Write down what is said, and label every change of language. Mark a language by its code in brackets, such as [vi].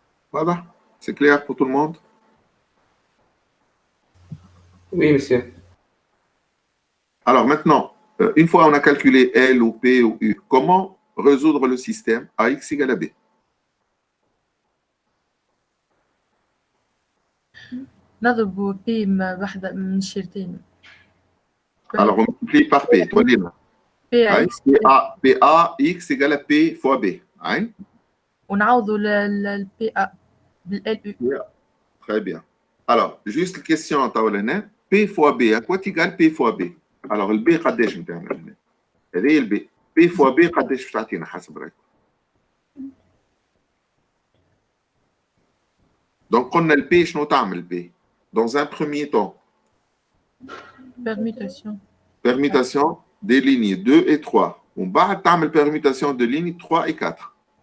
[fr] Voilà. C'est clair pour tout le monde? Oui, monsieur. Alors maintenant, une fois on a calculé L ou P ou U, comment résoudre le système AX égale à B? [ar] نضرب بي واحدة من الشرطين. [fr] Alors on multiplie par P. PA X égale à P fois B. [ar] ونعوضوا ال PA بال LU. [fr] Très bien. Alors, juste une question à P fois B, à quoi égale P fois B? Alors, le B, [ar] قديش نتاعنا هنا؟ هذه ال B. [fr] P fois B [ar] قديش باش تعطينا حسب رايك؟ [fr] Donc, [ar] قلنا ال P شنو تعمل B? [fr] Dans un premier temps, permutation des lignes 2 et 3. On va [ar] تعمل [fr] permutation de lignes 3 et 4.